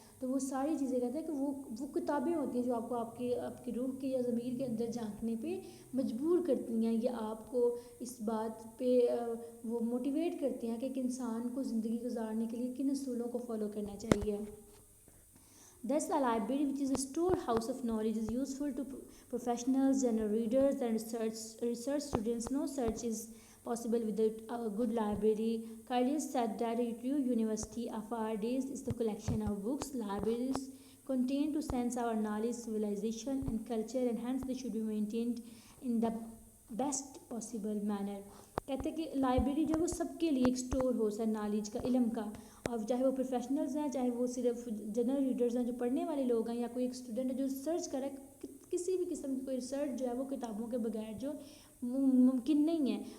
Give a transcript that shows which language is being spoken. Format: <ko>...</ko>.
<ur>تو وہ ساری چیزیں کہتے ہیں کہ وہ کتابیں ہوتی ہیں جو آپ کو آپ کی روح کے یا ضمیر کے اندر جھانکنے پہ مجبور کرتی ہیں، یا آپ کو اس بات پہ وہ موٹیویٹ کرتی ہیں کہ ایک انسان کو زندگی گزارنے کے لیے کن اصولوں کو فالو کرنا چاہیے.</ur> <en>Thus, a library, which is a storehouse of knowledge, is useful to professionals, general readers, and research students. No search is possible without a good library. Carlier said that a true university of our days is the collection of books. Libraries contain to sense our knowledge, civilization, and culture, and hence they should be maintained in the best possible manner.</en> <ur>کہتے ہیں کہ library جو ہے وہ سب کے لیے ایک store house ہے نالج کا، علم کا. اور چاہے وہ پروفیشنلز ہیں، چاہے وہ صرف جنرل ریڈرز ہیں جو پڑھنے والے لوگ ہیں، یا کوئی ایک اسٹوڈنٹ ہے جو ریسرچ کرے، کسی بھی قسم کی کوئی ریسرچ جو ہے وہ کتابوں کے بغیر جو ممکن نہیں ہے.</ur>